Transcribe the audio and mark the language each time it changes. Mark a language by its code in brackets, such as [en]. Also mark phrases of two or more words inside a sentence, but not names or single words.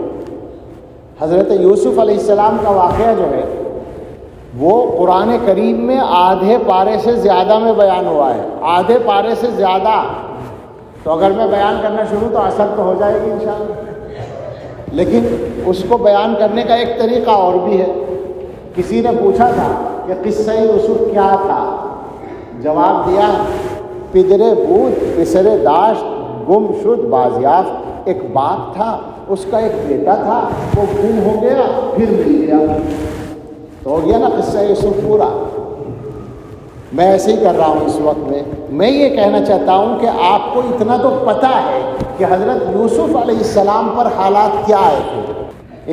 [ur] حضرت یوسف علیہ السلام کا واقعہ جو ہے وہ قرآن کریم میں آدھے پارے سے زیادہ میں بیان ہوا ہے، آدھے پارے سے زیادہ۔ تو اگر میں بیان کرنا شروع تو اثر تو ہو جائے گی انشاءاللہ، لیکن اس کو بیان کرنے کا ایک طریقہ اور بھی ہے۔ کسی نے پوچھا تھا کہ قصہ یوسف کیا تھا؟ جواب دیا، [fa] پدرے بود پسرے داشت گم شد بازیافت۔ [ur] ایک باپ تھا، اس کا ایک بیٹا تھا، وہ گم ہو گیا پھر مل گیا۔ تو ہو گیا نا قصہ یوسف پورا۔ میں ایسے ہی کر رہا ہوں اس وقت میں یہ کہنا چاہتا ہوں کہ آپ کو اتنا تو پتہ ہے کہ حضرت یوسف علیہ السلام پر حالات کیا آئے تھے۔